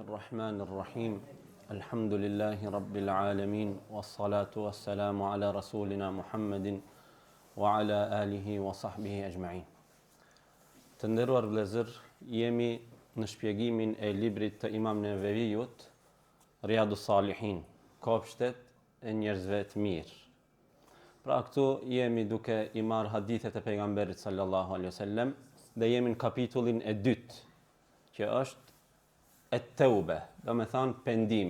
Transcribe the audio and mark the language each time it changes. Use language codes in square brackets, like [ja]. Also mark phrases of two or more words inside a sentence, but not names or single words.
[ar] الرحمن الرحيم الحمد لله رب العالمين والصلاة والسلام على رسولنا محمد وعلى آله وصحبه أجمعين. [sq] Të nderuar vëllezër, jemi në shpjegimin e librit të Imam Nevevijut, Riyadus Salihin, kopshtet e njerëzve të mirë. Pra këtu jemi duke i marrë hadithet e pejgamberit [ar] صلى الله عليه وسلم [sq] dhe jemi në kapitullin e dytë, që është et-tawbe, do me thënë pendimi.